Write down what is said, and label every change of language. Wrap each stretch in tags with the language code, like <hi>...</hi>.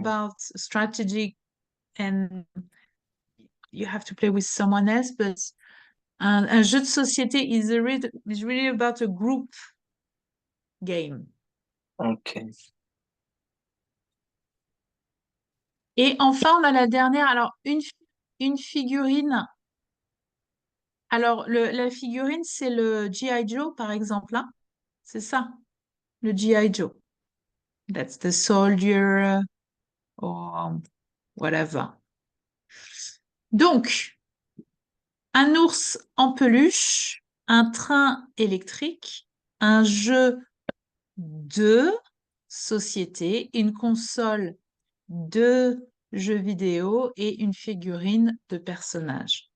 <en>about strategy, and you have to play with someone else, but</en> <fr>un jeu de société</fr> <en>is really about a group game. Ok.</en> <fr>Et enfin, on a la dernière. Alors, une figurine. Alors, la figurine, c'est le G.I. Joe, par exemple, hein. C'est ça, le G.I. Joe.</fr> <en>That's the soldier or whatever.</en> <fr>Donc, un ours en peluche, un train électrique, un jeu de société, une console de jeux vidéo et une figurine de personnage.</fr>